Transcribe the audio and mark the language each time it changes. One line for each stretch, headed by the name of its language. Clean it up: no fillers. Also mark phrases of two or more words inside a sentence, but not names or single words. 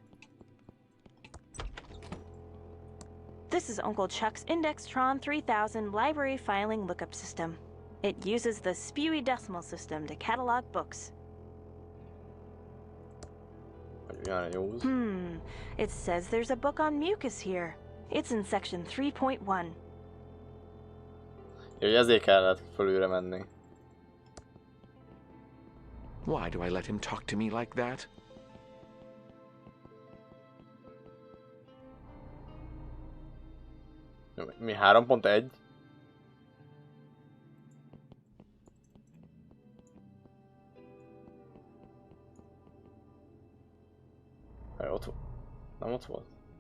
English: This is Uncle Chuck's Indextron 3000 library filing lookup system. It uses the spewy decimal system to catalog books. It says there's a book on mucus here. It's in section 3.1.
Hungarian: Ezért kellett fölülre menni.
English: Why do I let him talk to me like that?
Hungarian: Mi 3.1? Ott nem ott volt?